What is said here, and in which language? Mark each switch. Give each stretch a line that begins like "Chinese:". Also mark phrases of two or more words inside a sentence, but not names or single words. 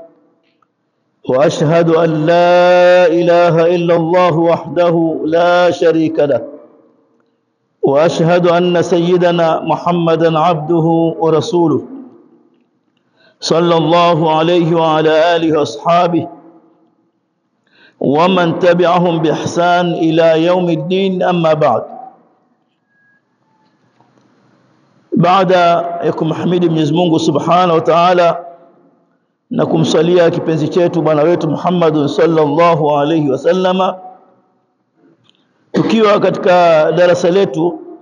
Arabic: وأشهد أن لا إله إلا الله وحده لا شريك له، وأشهد أن سيدنا محمدا عبده ورسوله صلى الله عليه وعلى آله وأصحابه ومن تبعهم بإحسان إلى يوم الدين. أما بعد.
Swahili: Baada ya kumhimidi Mwenyezi Mungu
Arabic: سبحانه وتعالى
Swahili: na kumsalia kipenzi chetu bwana wetu Muhammad
Arabic: صلى الله عليه وسلم,
Swahili: tukiwa katika darasa letu